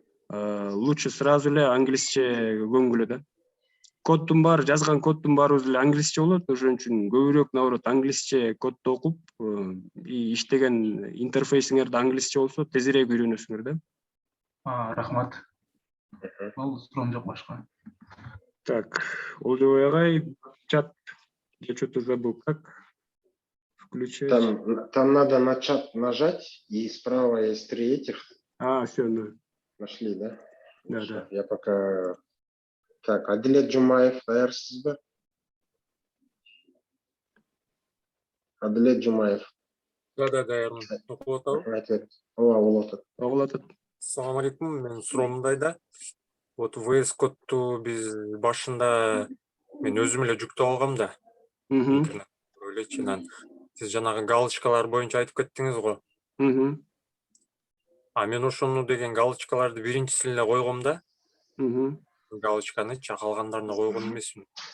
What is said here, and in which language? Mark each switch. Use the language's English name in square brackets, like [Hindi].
[Russian] Лучше сразу [Kyrgyz] эле англисче көңгүлө да. Коддун баары, жазган коддун баарыбыз эле англисче болот, ошон үчүн көбүрөөк [Russian] наоборот [Kyrgyz] англисче кодду окуп, иштеген интерфейсиңер да англисче болсо тезирээк үйрөнөсүңөр да. Рахмат. Бул суроом жок башка. [Russian] Так, Олжобой агай, чат, я что-то забыл, как включать? Там надо на чат нажать, и справа есть 3 этих. Все, ну. Нашли, да? Да. Я пока... Так, Адилет Жумаев, [Kyrgyz] даярсызбы? [Russian] Адилет Жумаев. Да, [Kyrgyz] даярмын. Окуп атабы? Ооба, Оглатат. Assalamu алейкум, мен суроом мындайда. [Russian] Вот [Kyrgyz] VS кодту биз башында мен өзүм эле жүктөп алгам да. Интернет элечинен. Сиз жанагы галочкалар боюнча айтып кеттиңиз го. А мен ошону деген галочкаларды биринчисин эле койгом да. Галочканычы калгандарына койгон эмесмин.